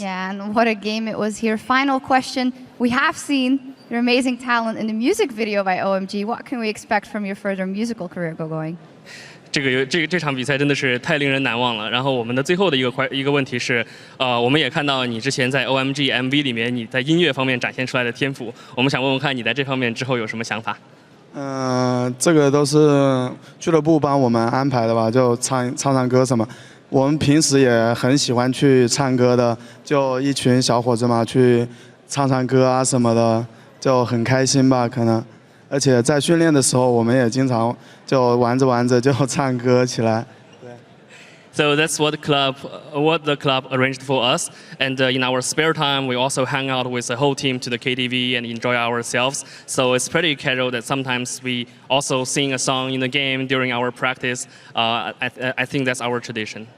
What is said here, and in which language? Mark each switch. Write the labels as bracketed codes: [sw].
[en] Yeah, and what a game it was here. Final question. We have seen your amazing talent in the music video by OMG. What can we expect from your further musical career, Gogoing? [zh] 这场比赛真的是太令人难忘了。然后我们的最后的一个问题是，我们也看到你之前在 OMG MV 里面你在音乐方面展现出来的天赋，我们想问问看你在这方面之后有什么想法？这个都是俱乐部帮我们安排的吧，就唱歌什么。我们平时也很喜欢去唱歌的，就一群小伙子嘛，去唱歌啊什么的，就很开心吧，可能。而且在训练的时候，我们也经常就玩着就唱歌起来。 [en] So that's what the club arranged for us. And in our spare time, we also hang out with the whole team to the KTV and enjoy ourselves. So it's pretty casual that sometimes we also sing a song in the game during our practice. I think that's our tradition.